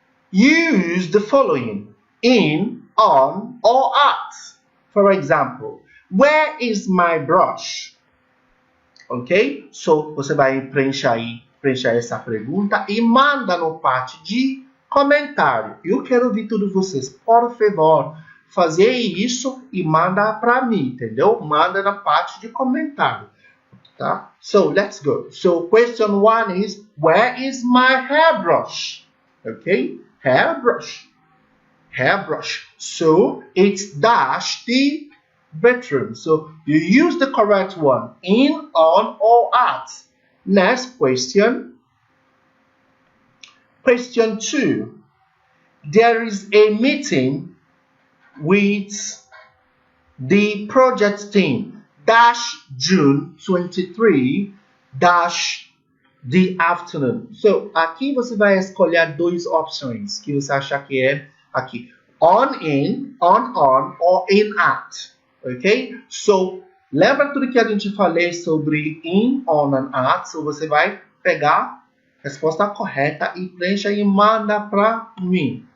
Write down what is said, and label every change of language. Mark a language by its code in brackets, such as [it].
[en] Use the following in, on, or at. For example, where is my brush? Ok? [pt] So, você vai preencher essa pergunta e manda no parte de comentário. Eu quero ouvir todos vocês. Por favor, fazer isso e manda para mim, entendeu? Manda na parte de comentário. [en] Tá? So, let's go. So, question 1 is, where is my hairbrush? Okay? Hairbrush. Hairbrush. So, it's dash the bedroom. So, you use the correct one. In, on, or at. Next question. Question 2. There is a meeting with the project team. Dash June 23, dash the afternoon. [pt] So, aqui você vai escolher duas opções que você achar que é aqui. [en] On, in, on, or in, at. Ok? [pt] So, lembra tudo que a gente falou sobre in, on, and at? So, você vai pegar a resposta correta e preencha e manda para mim.